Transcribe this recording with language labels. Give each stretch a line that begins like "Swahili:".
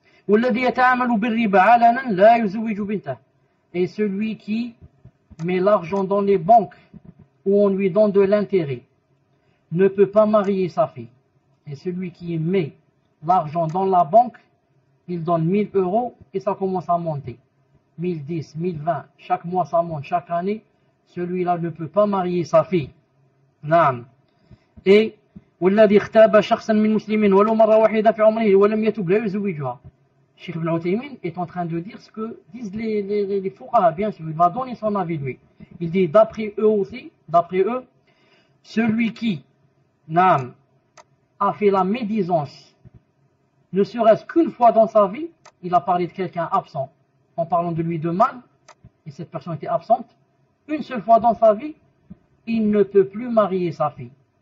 French: Et celui qui met l'argent dans les banques où on lui donne de l'intérêt ne peut pas marier sa fille. Et celui qui met l'argent dans la banque, il donne 1000 euros et ça commence à monter. 1010, 1020, chaque mois ça monte, chaque année, celui-là ne peut pas marier sa fille. Et
Arabic: والذي اغتاب شخصا من مسلم ولو مرة واحدة في عمره ولم يتب لا يزوجها.
French: Cheikh Ibn Uthaymin est en train de dire ce que disent les fuqaha, bien sûr, il va donner son avis lui. Il dit d'après eux aussi, d'après eux, celui qui a fait la médisance, ne serait-ce qu'une fois dans sa vie, il a parlé de quelqu'un absent, en parlant de lui de mal, et cette personne était absente, une seule fois dans sa vie, il ne peut plus marier sa fille.